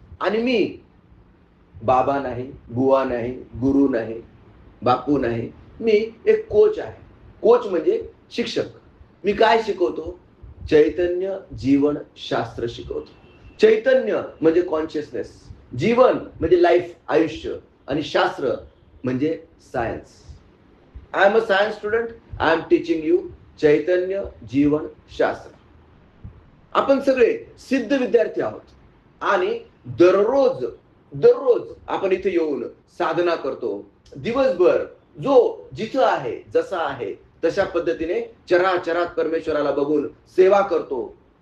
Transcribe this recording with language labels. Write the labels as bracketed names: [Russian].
[Marathi] आणि मी बाबा नाही, बुवा नाही, गुरु नाही, बापू नाही, मी एक कोच आहे. कोच म्हणजे शिक्षक. मी काय शिकवतो? चैतन्य जीवन शास्त्र शिकवतो. चैतन्य म्हणजे कॉन्शियसनेस, जीवन म्हणजे लाईफ आयुष्य, आणि शास्त्र म्हणजे science. [English] I am a science student. I am teaching you चैतन्य जीवन शास्त्र. [Marathi] आपण सगळे सिद्ध विद्यार्थी आहोत आणि दररोज आपण इथे येऊन साधना करतो. दिवसभर जो जिथं आहे जसा आहे तशा पद्धतीने चराचरात परमेश्वराला बघून सेवा करतो.